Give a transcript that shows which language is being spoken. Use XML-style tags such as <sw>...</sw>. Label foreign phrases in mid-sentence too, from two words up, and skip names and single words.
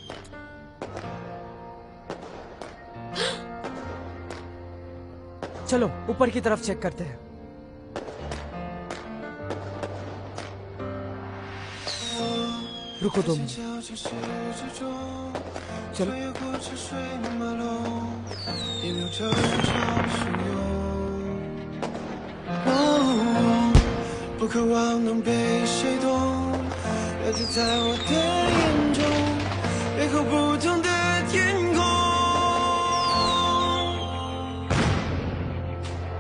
<hi>चलो ऊपर की तरफ चेक करते हैं। रुको 2 मिनट। चलो।</hi> <zh>不渴望能被谁懂，了解在我的眼中，背后不同的天空。</zh>